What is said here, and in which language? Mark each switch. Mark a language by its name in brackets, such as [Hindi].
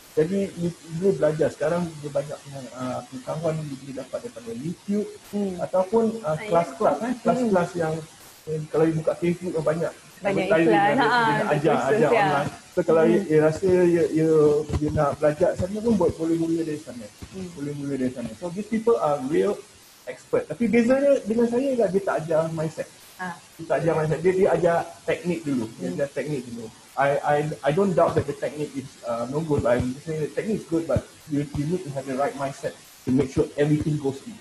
[Malay] Jadi you boleh belajar. Sekarang dia banyak pengetahuan you boleh dapat daripada YouTube ataupun kelas-kelas yang kalau you buka Facebook banyak iklan, ajar online. So kalau you rasa you nak belajar sana pun boleh mula dari sana. [English] So these people are real expert. [Malay] Tapi bezanya dengan saya ialah dia tak ajar mindset. Dia tak ajar mindset. Dia ajar teknik dulu. [English] I don't doubt that the technique is no good. But I'm saying the technique is good, but you need to have the right mindset to make sure everything goes in.